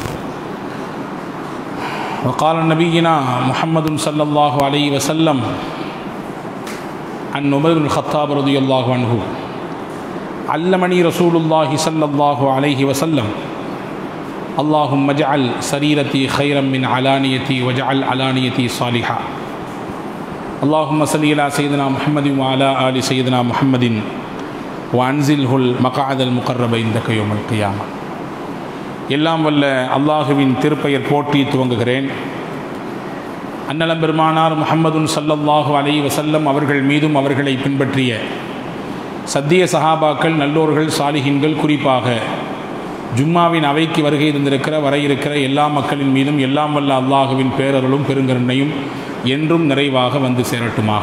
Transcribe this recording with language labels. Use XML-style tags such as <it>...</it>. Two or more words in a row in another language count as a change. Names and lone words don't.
<ar>وقال نبينا محمد صلى الله عليه وسلم عن عمر بن الخطاب رضي الله عنه: علمني رسول الله صلى الله عليه وسلم اللهم اجعل سريرتي خيرا من علانيتي واجعل علانيتي صالحا. اللهم صل على سيدنا محمد وعلى آل سيدنا محمد وأنزله المقعد المقرب عندك يوم القيامة.</ar> <ta>எல்லாம் வல்ல அல்லாஹுவின் திருப்பெயர் போற்றி துவங்குகிறேன். அன்னலம் பெருமானார் முஹம்மதுன்</ta> <ar>صلى الله عليه وسلم</ar> <ta>அவர்கள் மீதும் அவர்களை பின்பற்றிய சத்திய சஹாபாக்கள், நல்லோர்கள், சாலிஹின்கள், குறிப்பாக ஜும்மாவின் அவைக்கு வருகை இருந்திருக்கிற வர இருக்கிற எல்லா மக்களின் மீதும் எல்லாம் வல்ல அல்லாஹுவின் பேரருளும் பெருங்கருணையும் என்றும் நிறைவாக வந்து சேரட்டுமாக.</ta>